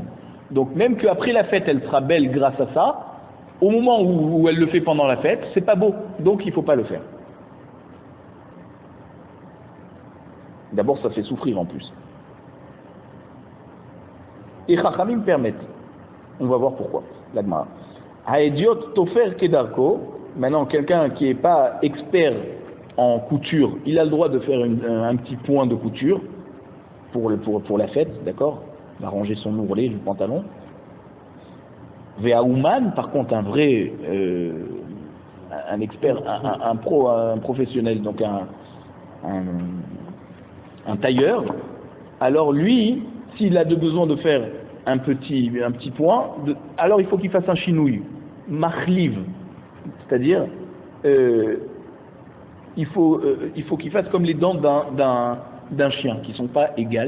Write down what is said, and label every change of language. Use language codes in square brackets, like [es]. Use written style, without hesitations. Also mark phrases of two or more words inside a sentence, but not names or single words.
[fr] Donc même qu'après la fête, elle sera belle grâce à ça. Au moment où elle le fait pendant la fête, c'est pas beau. Donc il faut pas le faire. D'abord, ça fait souffrir en plus. Et Chachamim permettent. On va voir pourquoi. [he] L'Agmara. ההדיוט תופר כדרכו. [fr] Maintenant, quelqu'un qui n'est pas expert en couture, il a le droit de faire un petit point de couture pour la fête, d'accord? Il va ranger son ourlet du pantalon. Ve'auman, par contre, un vrai un expert, un professionnel, donc un tailleur, alors lui, s'il a besoin de faire un petit point, alors il faut qu'il fasse un [he] שינוי, מכליב, [fr] c'est-à-dire il faut qu'il fasse comme les dents d'un chien, qui ne sont pas égales.